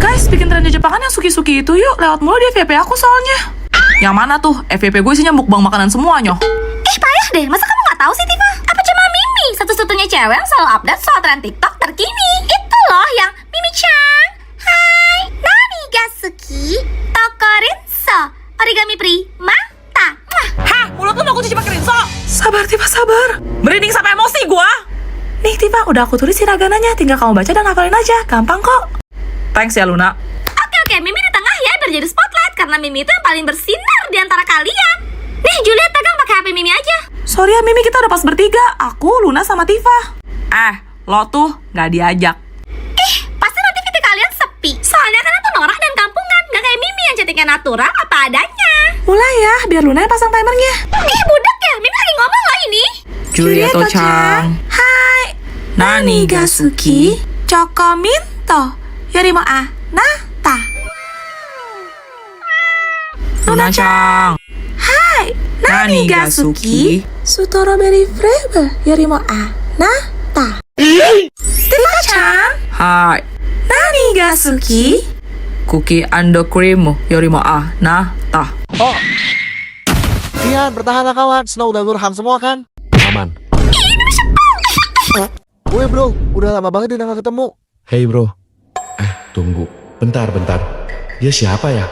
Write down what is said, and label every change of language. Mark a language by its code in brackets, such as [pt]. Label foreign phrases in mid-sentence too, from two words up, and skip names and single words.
[id] bikin tren di Jepangan yang suki-suki itu yuk. Lewat mulu di FYP aku soalnya. Yang mana tuh? FYP gue isinya mukbang makanan semuanya. Payah deh, masa kamu nggak tahu sih, Tifa? Apa cuma Mimi satu-satunya cewek yang selalu update soal tren TikTok terkini? Itu loh yang Mimi-chan, [ja] はい、何が好き, [id] tokorinso, origami primata. Hah? Mulut lu mau aku cuci pakai rinso? Sabar Tifa, sabar. Merinding sampai emosi gua. Nih Tifa, udah aku tulis hiragananya. Tinggal kamu baca dan hafalin aja. Gampang kok. Thanks ya Luna. Oke, Mimi di tengah ya biar jadi spotlight karena Mimi itu yang paling bersinar di antara kalian. Nih, Juliet pegang pakai HP Mimi aja. Sorry ya Mimi, kita udah pas bertiga. Aku, Luna, sama Tifa. Lo tuh gak diajak. Pasti nanti VT kalian sepi. Soalnya kan aku norak dan kampungan, gak kayak Mimi yang cantiknya natural apa adanya. Mulai ya, biar Luna yang pasang timernya. Budak ya, Mimi lagi ngomong loh ini. [ja] Juliet-chan. Hai. 何が好き、チョコミント、よりも あなた. Luna-chan. Hai. 何が好き, [en] strawberry flavor, [ja] よりも あなた. Tifa-chan. Hai. 何が好き, [en] cookie and cream, [ja] よりも あなた. [id] Oh, Tian, bertahanlah kawan. Snow dan Nurham semua kan? Aman. Woi bro, udah lama banget dia gak ketemu. Hey bro. Tunggu. Bentar. Dia siapa ya?